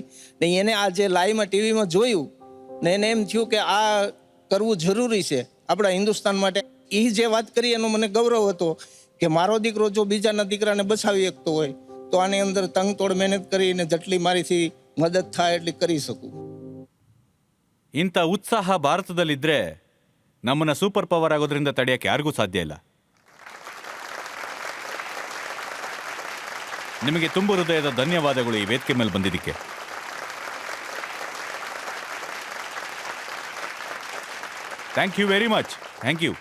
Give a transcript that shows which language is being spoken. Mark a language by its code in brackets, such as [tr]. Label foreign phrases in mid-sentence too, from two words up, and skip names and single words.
[gu] ને એને આ જે લાઈવમાં ટીવીમાં જોયું ને એને એમ થયું કે આ કરવું જરૂરી છે આપણા હિન્દુસ્તાન માટે. એ જે વાત કરી એનો મને ગૌરવ હતો કે મારો દીકરો જો બીજાના દીકરાને બચાવી શકતો હોય તો આની અંદર તંગતોડ મહેનત કરીને જેટલી મારીથી મદદ થાય એટલી કરી શકું. [kn] ಇಂಥ ಉತ್ಸಾಹ ಭಾರತದಲ್ಲಿದ್ರೆ ನಮ್ಮನ್ನ [en] super power [kn] ಆಗೋದ್ರಿಂದ ತಡೆಯಕ್ಕೆ ಯಾರಿಗೂ ಸಾಧ್ಯ ಇಲ್ಲ. ನಿಮಗೆ ತುಂಬು ಹೃದಯದ ಧನ್ಯವಾದಗಳು ಈ ವೇದಿಕೆ ಮೇಲೆ ಬಂದಿದ್ದಕ್ಕೆ. [en] Thank you very much. Thank you.